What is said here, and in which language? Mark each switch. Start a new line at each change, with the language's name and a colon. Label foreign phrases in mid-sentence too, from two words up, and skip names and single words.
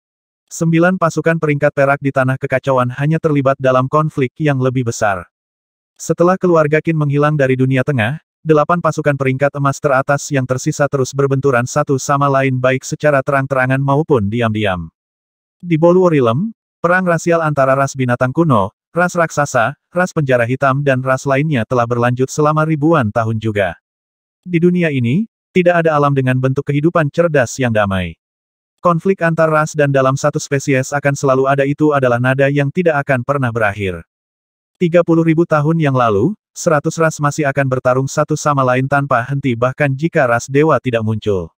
Indonesian: 9 pasukan peringkat perak di Tanah Kekacauan hanya terlibat dalam konflik yang lebih besar. Setelah keluarga Qin menghilang dari dunia tengah, 8 pasukan peringkat emas teratas yang tersisa terus berbenturan satu sama lain baik secara terang-terangan maupun diam-diam. Di Boluo Realm, perang rasial antara ras binatang kuno, ras raksasa, ras penjara hitam dan ras lainnya telah berlanjut selama ribuan tahun juga. Di dunia ini, tidak ada alam dengan bentuk kehidupan cerdas yang damai. Konflik antar ras dan dalam satu spesies akan selalu ada, itu adalah nada yang tidak akan pernah berakhir. 30.000 tahun yang lalu, 100 ras masih akan bertarung satu sama lain tanpa henti bahkan jika ras dewa tidak muncul.